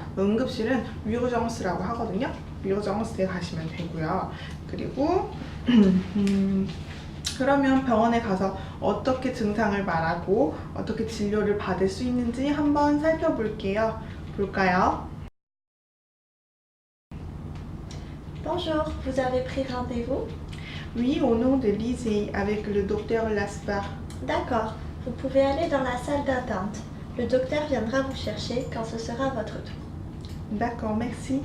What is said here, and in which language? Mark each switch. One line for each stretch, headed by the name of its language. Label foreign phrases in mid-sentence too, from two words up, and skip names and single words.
Korean: 응급실은 위오정스라고 하거든요. 위오정스에 가시면 되고요. 그리고 그러면 병원에 가서 어떻게 증상을 말하고 어떻게 진료를 받을 수 있는지 한번 살펴볼게요. 볼까요?
French: Bonjour, vous avez pris rendez-vous? Oui, au nom de Lizzie avec le docteur Laspar. D'accord, vous pouvez aller dans la salle d'attente. Le docteur viendra vous chercher quand ce sera votre tour. D'accord, merci.